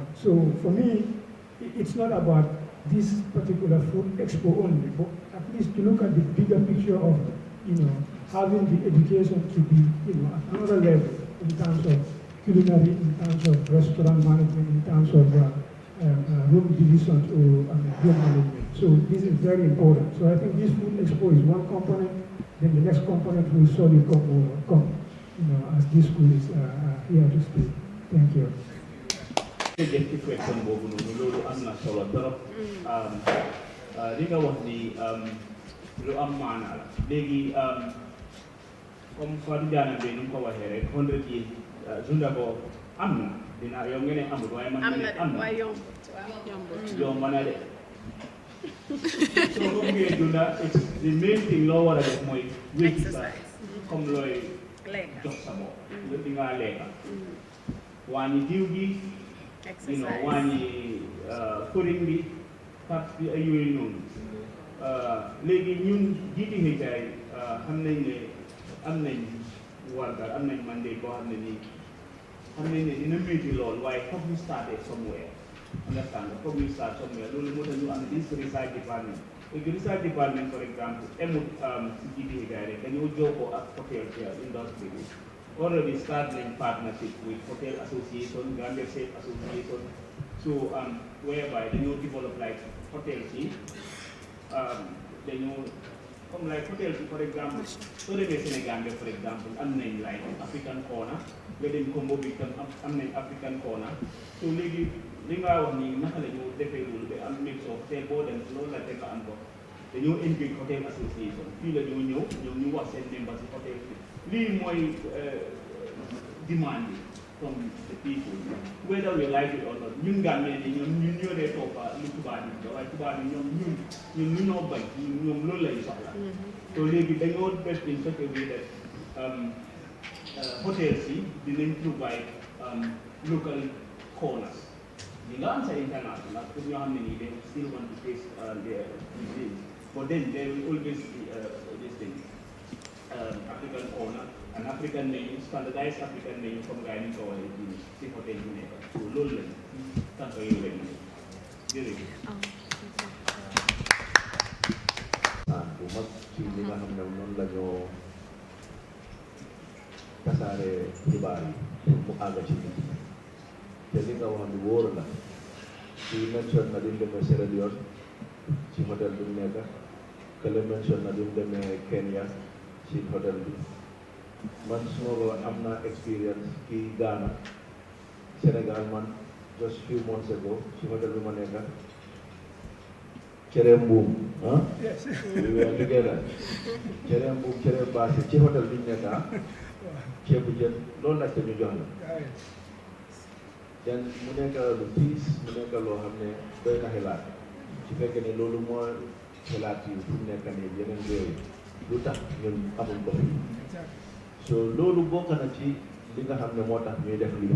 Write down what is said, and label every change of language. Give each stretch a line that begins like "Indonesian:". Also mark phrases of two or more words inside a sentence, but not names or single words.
English: So for me, it's not about this particular food expo only, but at least to look at the bigger picture of having the education to be, at another level in terms of culinary, in terms of restaurant management, in terms of room divisions or room management. So this is very important. So I think this food expo is one component, then the next component will surely come as this school is here to stay. Thank you.
Wolof: lu am maana la léegi comme Fatou Diané bi nu mu ko waxee rek 100 years d'abord am na dina yow nga ne amul waaye man am ma ne na de am na waaye yombut waaw yombut. yomb na de soo ko buggee dunda
English: the main thing
Wolof: loo war a def mooy wécci sa comme looy lekka jox sa bopp lépp di ngaa lekka wàññi diw gi wàññi fëriñ bi pat bi ay yooyu noonu léegi ñun GTHI xam nañ ne am nañ wargal am nañ mandate boo xam ne nii xam nañ ne dina métti lool waaye foog ñu starté somewhere understand foog ñu start somewhere loolu moo tax ñu am
English: this research department
Wolof: léegi
English: research department for exemple
Wolof: emut si GTHI rek dañoo jokkoo ak
English: hotel industry
Wolof: bi already start nañ
English: partnership with hotel association Gambia State Association so whereby
Wolof: dañoo develop
English: like hotel
Wolof: si dañoo
English: comme like hotel
Wolof: si
English: for exemple
Wolof: soo demee Sénégal
English: for exemple
Wolof: am nañ
English: like African corner
Wolof: nga dem Kombo bi tam am nañ
English: African corner
Wolof: so léegi li nga wax nii naka la ñu defee loolu ba am
English: mix of hotel
Wolof: boo dem loolu la fekk am ko dañoo engage
English: hotel association
Wolof: fii la ñoo ñëw ñoom ñu wax seen members si hotel bi lii mooy demand bi
English: from the people whether we like it or not
Wolof: ñun Gambien ni ñun ñoo dee toppa lu tubaab yi da waaye tubaab yi ñoom ñun lu ñoo bañ ñoom loolu lañu soxla so léegi dañoo def
English: in such a way that
Wolof: hotels yi dinañ
English: provide local corners
Wolof: ñi nga am sa international pour ñoo xam ne nii
English: they still want to taste their cuisine but then there will always be this thing African corner an African menu standardized African menu
Wolof: comme gars yi ni ko waxee ci si hotel yu nekk so loolu lañ tànk yooyu lañ jërëjëf bu mag ci li nga xam ne noonu la ñoo tasaare xibaar yi pour mu àgg ci nit te li nga wax ni wóor la ci mention na di demee Sierra Leone ci hôtel bi mu nekk kële mention na di demee Kenya ci hôtel bi man suma ko am naa expérience kii Ghana Sénégal man
English: just few months ago
Wolof: ci hôtel bi ma nekk cere mbuum
English: we were together
Wolof: cere mbuum cere baasi ci hôtel bi ñu nekk ceebu jën loolu laajte ñu jox la den mu nekk lu tiis mu nekk loo xam ne doy na xelaat su fekkee ne loolu moo xelaat yi fu mu nekk nii yeneen réew yi lu tax ñun amuñ ko fi so loolu bokk na ci li nga xam ne moo tax ñuy def lii